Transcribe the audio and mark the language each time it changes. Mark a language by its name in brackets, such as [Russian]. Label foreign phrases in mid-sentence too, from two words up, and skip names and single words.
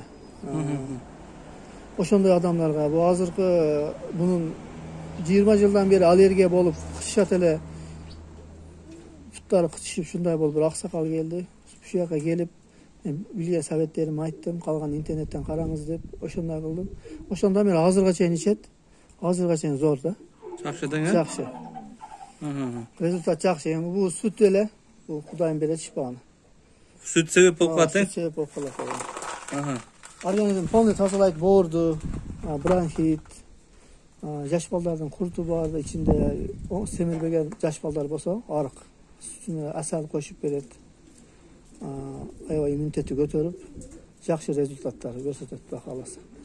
[Kyrgyz] Ошондой адамдарга бул азыркы бунун 20 жылдан бери аллергия болуп кычышат эле, буттары кычышып ушундай болуп бир аксакал келди. Ушул жака келип билген советтеримди айттым, калган интернеттен караңыз деп ошондой кылдым. Ошондо мен азырга чейин ичет. Азырга чейин зор да. Жакшы дең, Жакшы. Результат жакшы. Эми бул сүт эле, бул Кудайым берет шипаны. Сүт себеп болуп калат, Сүт себеп болуп калат. [Russian] Организм полный [Kyrgyz] тазалайт боорду, бронхит, жаш балдардын курту бар, ичинде семирбеген жаш балдар болсо, арык. Сүтүнө асал кошуп берет. Аябай иммунитети көтөрүп, жакшы результаттар көрсөтөт Кудай кааласа.